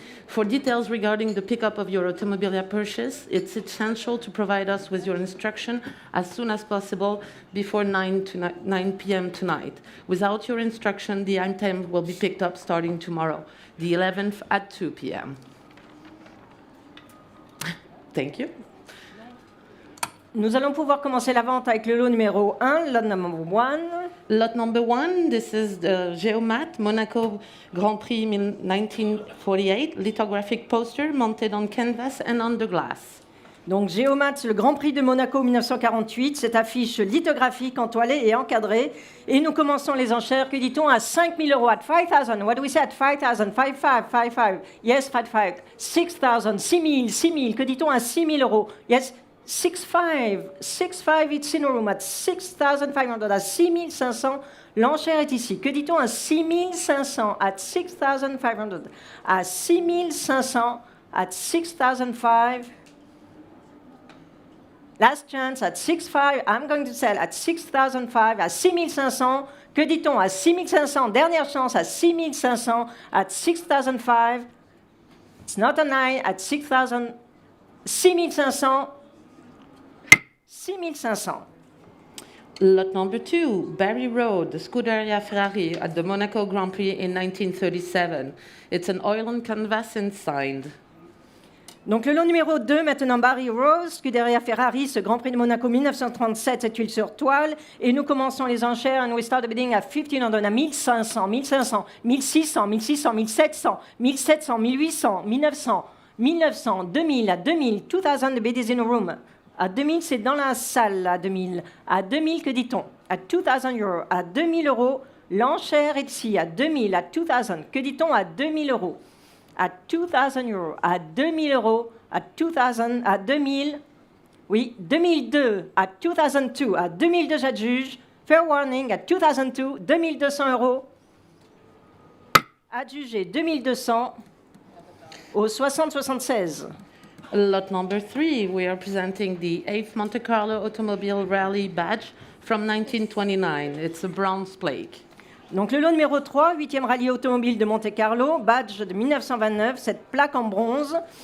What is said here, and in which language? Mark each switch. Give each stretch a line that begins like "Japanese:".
English: For details regarding the pickup of your Automobilia purchase, it's essential to provide us with your instruction as soon as possible before 9 p.m. tonight. Without your instruction, the item will be picked up starting tomorrow, the 11th at 2 p.m. Thank you.
French: Nous allons pouvoir commencer la vente avec le lot numéro 1,
English: lot number 1. Lot number 1, this is the Geomat Monaco Grand Prix 1948 lithographic poster mounted on canvas and under glass.
French: Donc Geomat, le Grand Prix de Monaco 1948, cette affiche lithographique entoilée et encadrée. Et nous commençons les enchères, que dit-on, à 5 000 euros,
English: at 5 000. What do we say at 5 000? 5 5, 5 5. Yes, 5 5. 6 000, 6 000.
French: Que dit-on à 6 000 euros?
English: Yes, 6 5. 6 5, it's in a room at 6,500.
French: À 6 500, l'enchère est ici. Que dit-on à 6 500?
English: At 6,500.
French: À 6 500,
English: at 6,500. Last chance at 6,500. I'm going to sell at 6,500.
French: À 6,500. Que dit-on à 6,500? Dernière chance à 6,500.
English: At 6,500. It's not a 9. At 6,000. 6,500. 6,500. Lot number 2, Barry Road, the Scuderia Ferrari at the Monaco Grand Prix in 1937. It's an oil and canvas inside.
French: Donc le lot numéro 2, maintenant Barry Rose, Scuderia Ferrari, ce Grand Prix de Monaco 1937, cette huile sur toile. Et nous commençons les enchères,
English: and we start the bidding at 1,500,
French: à 1,500, 1,500, 1,600, 1,600, 1,700, 1,700, 1,800, 1,900, 1,900, 2,000, à 2,000, 2,000,
English: the bid is in a room.
French: À 2,000, c'est dans la salle, à 2,000. À 2,000, que dit-on? À 2,000 euros. À 2,000 euros, l'enchère est ici, à 2,000, à 2,000. Que dit-on à 2,000 euros? À 2,000 euros. À 2,000 euros. À 2,000. À 2,000. Oui, 2002. À 2002. À 2002, j'adjuge.
English: Fair warning.
French: À 2002. 2,200 euros. Adjugé 2,200 au 60-76.
English: Lot number 3, we are presenting the 8th Monte Carlo Automobile Rally badge from 1929. It's a bronze plate.
French: Donc le lot numéro 3, 8e rallye automobile de Monte Carlo, badge de 1929, cette plaque en bronze.